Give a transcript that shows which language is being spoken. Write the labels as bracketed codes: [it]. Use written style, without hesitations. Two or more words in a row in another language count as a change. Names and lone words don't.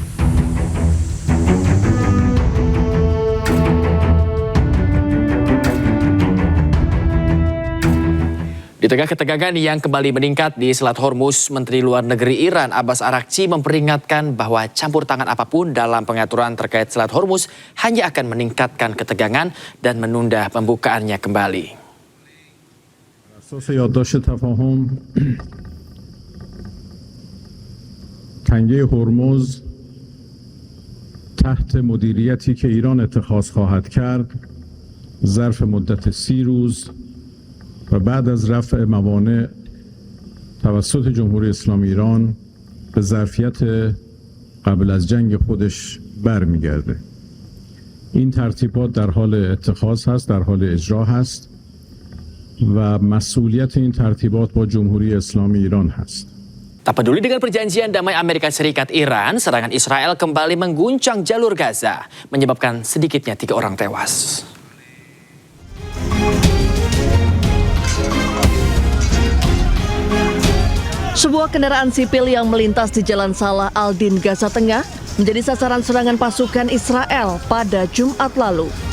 [id] Di tengah ketegangan yang kembali meningkat di Selat Hormuz, Menteri Luar Negeri Iran Abbas Araghchi memperingatkan bahwa campur tangan apapun dalam pengaturan terkait Selat Hormuz hanya akan meningkatkan ketegangan dan menunda pembukaannya kembali. [fa] اساس یادداشت تفاهم تنگه هرمز تحت مدیریتی که ایران اتخاذ خواهد کرد ظرف مدت 30 روز و بعد از رفع موانع توسط جمهوری اسلامی ایران به ظرفیت قبل از جنگ خودش برمیگرده. این ترتیبات در حال اتخاذ هست، در حال اجرا هست و مسئولیت این ترتیبات با جمهوری اسلامی ایران هست. [id] Tak peduli dengan perjanjian damai Amerika Serikat Iran, serangan Israel kembali mengguncang jalur Gaza, menyebabkan sedikitnya 3 orang tewas. Sebuah kendaraan sipil yang melintas di Jalan Salah Aldin, Gaza Tengah menjadi sasaran serangan pasukan Israel pada Jumat lalu.